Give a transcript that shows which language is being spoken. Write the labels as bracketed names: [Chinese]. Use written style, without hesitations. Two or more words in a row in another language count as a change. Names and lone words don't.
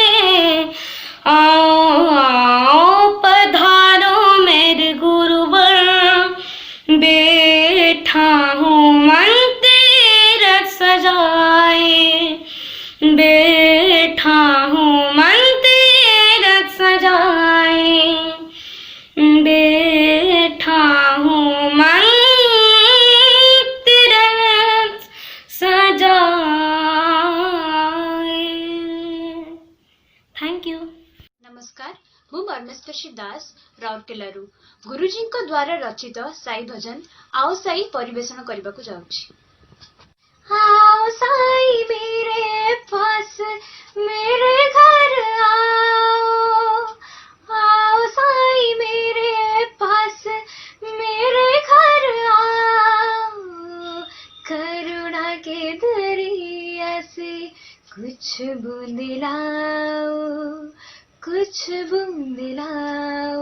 [Hindi] आओ आओ पधारो मेरे गुरुवर, बैठा हूँ मंदिर सजाए, बैठा हूँ मंदिर सजाए, बैठा हूँ मंदिर सजाए। [English] thank you. [Hindi] नमस्कार, [Odia] ମୁଁ ବର୍ଣ୍ଣସ୍ପର୍ଶୀ ଦାସ ରାଉରକେଲାରୁ ଗୁରୁଜୀଙ୍କ ଦ୍ୱାରା ରଚିତ ସାଇ ଭଜନ आओ साई ପରିବେଷଣ କରିବାକୁ ଯାଉଛି। [Hindi] आओ साई मेरे पास मेरे घर आओ साई मेरे पास मेरे घर आओ, करुणा के दरिया से कुछ बूंद लाओ, कुछ बूंद लाओ।